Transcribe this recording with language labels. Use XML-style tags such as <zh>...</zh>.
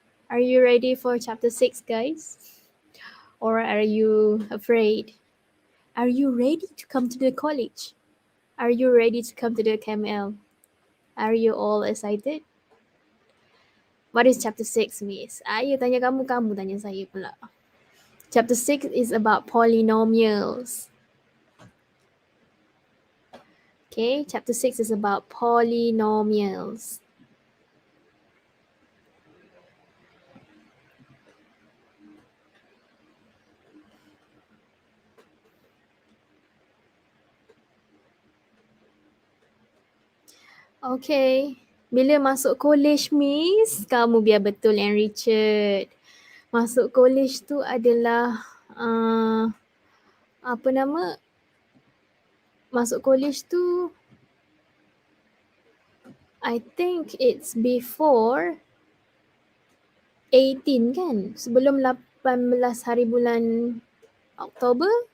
<en>Are you ready for chapter 6, guys? Or are you afraid? Are you ready to come to the college? Are you ready to come to the KML? Are you all excited? What is chapter 6, Miss?</en> <ms>You tanya kamu tanya saya pula.</ms> <en>Chapter 6 is about polynomials. Okay, chapter 6 is about polynomials.</en> <ms>Okay, bila masuk college, Miss, kamu biar betul yang Richard. Masuk college tu adalah apa nama? Masuk college tu</ms> <en>I think it's before 18</en> <ms>kan? Sebelum 18 hari bulan Oktober.</ms>